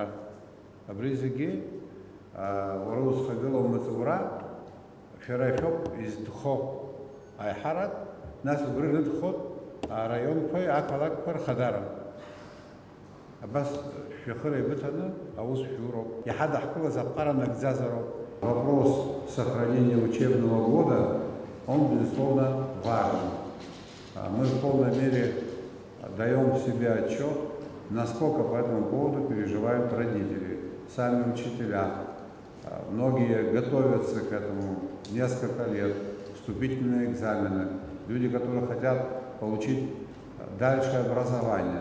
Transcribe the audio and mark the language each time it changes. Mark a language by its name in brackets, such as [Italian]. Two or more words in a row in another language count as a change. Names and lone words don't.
[Abkhazian] Абри зегьы уара узхагылоу амаҵура шәара шәоуп изтәхо аиҳарак, нас убри рыдхот араионқәеи ақалақьқәа рхадара. Абас шәахыр еибыҭаны аус шәуроуп. Иҳадаҳкылаз аԥҟара нагӡазароуп. [Russian] Вопрос сохранения учебного года, он, безусловно, важен. Мы в полной мере даем себе отчет, насколько по этому поводу переживают родители, сами учителя. Многие готовятся к этому несколько лет, вступительные экзамены, люди, которые хотят получить дальше образование.